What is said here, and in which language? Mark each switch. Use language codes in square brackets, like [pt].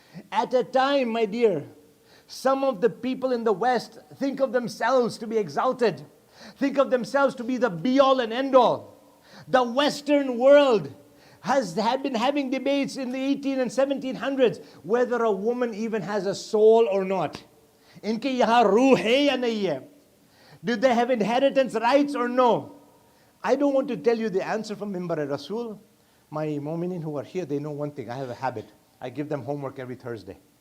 [en] At a time, my dear, some of the people in the West think of themselves to be exalted, think of themselves to be the be-all and end-all. The Western world had been having debates in the 18 and 1700s whether a woman even has a soul or not. [hi] इनके यहाँ रूह है या नहीं है? [en] Do they have inheritance rights or no? I don't want to tell you the answer from Mimbar al-Rasul. My mu'minin who are here, they know one thing. I have a habit. I give them homework every Thursday.